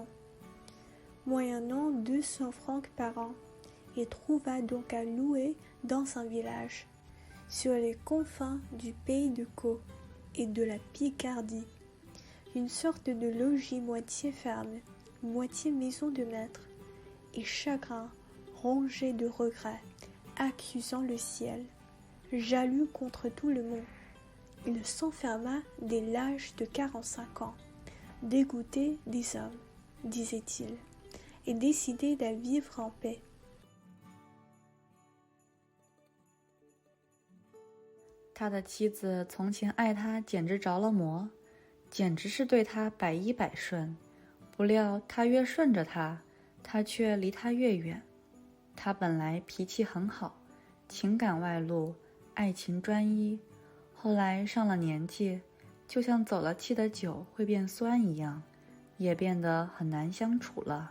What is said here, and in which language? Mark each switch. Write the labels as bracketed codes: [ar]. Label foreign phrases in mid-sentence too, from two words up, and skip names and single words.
[fr] Moyennant 200 francs par an, il trouva donc à louer dans un village, sur les confins du pays de Caux et de la Picardie, une sorte de logis moitié ferme, moitié maison de maître, et chagrin, rongé de regrets, accusant le ciel, jaloux contre tout le monde. Il s'enferma dès l'âge de 45 ans, dégoûté des hommes, disait-il, et décidé à vivre en paix. [zh] 他的妻子从前爱他简直着了魔，简直是对他百依百顺，不料他越顺着他，他却离他越远。他本来脾气很好，情感外露，爱情专一，后来上了年纪，就像走了气的酒会变酸一样，也变得很难相处了。